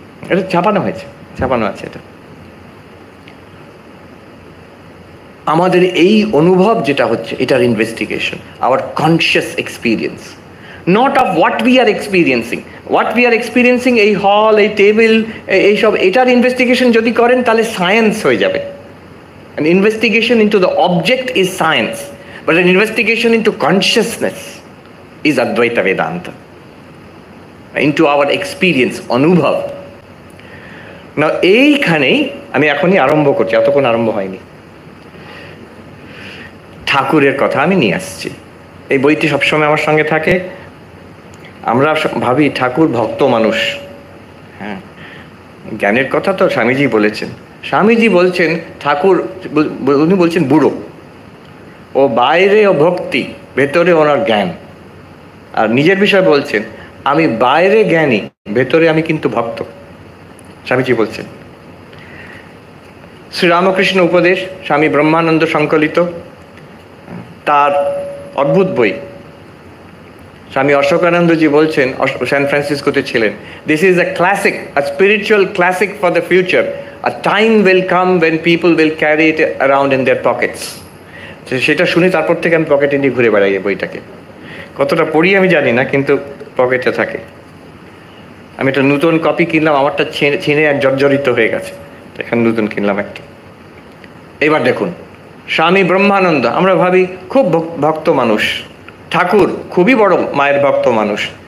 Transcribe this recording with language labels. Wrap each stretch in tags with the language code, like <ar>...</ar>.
<bn>এটা ছাপানো হয়েছে, ছাপানো আছে। এটা আমাদের এই অনুভব যেটা হচ্ছে, এটার investigation,</bn> <en>Our conscious experience, not of what we are experiencing. What we are experiencing,</en> <bn>এই হল, এই টেবিল, এইসব, এটার ইনভেস্টিগেশন যদি করেন তাহলে সায়েন্স হয়ে যাবে।</bn> <en>An investigation into the object is science, but an investigation into consciousness is Advaita Vedanta, into our experience, অনুভব।</en> <bn>না, এইখানেই আমি এখনই আরম্ভ করছি, এতক্ষণ আরম্ভ হয়নি। ঠাকুরের কথা আমি নিয়ে আসছি, এই বইটি সবসময় আমার সঙ্গে থাকে। আমরা ভাবি ঠাকুর ভক্ত মানুষ, হ্যাঁ, জ্ঞানের কথা তো স্বামীজি বলেছেন। স্বামীজি বলছেন ঠাকুর, উনি বলছেন বুড়ো, ও বাইরে ও ভক্তি, ভেতরে ওনার জ্ঞান। আর নিজের বিষয়ে বলছেন, আমি বাইরে জ্ঞানী, ভেতরে আমি কিন্তু ভক্ত। স্বামীজি বলছেন। শ্রীরামকৃষ্ণ উপদেশ, স্বামী ব্রহ্মানন্দ সংকলিত, তার অদ্ভুত বই। স্বামী অশোকানন্দজি বলছেন, সান ফ্রান্সিসকোতে ছিলেন,</bn> <en>This is a classic, a spiritual classic for the future. A time will come when people will carry it around in their pockets.</en> <bn>সেটা শুনি, তারপর থেকে আমি পকেটে নিয়ে ঘুরে বেড়াই এই বইটাকে। কতটা পড়ি আমি জানি না, কিন্তু পকেটে থাকে। আমি একটা নতুন কপি কিনলাম, আমারটা ছিঁড়ে এক জর্জরিত হয়ে গেছে, এখানে নতুন কিনলাম একটা। এবার দেখুন, স্বামী ব্রহ্মানন্দ, আমরা ভাবি খুব ভক্ত মানুষ, ঠাকুর খুবই বড় মায়ের ভক্ত মানুষ।</bn>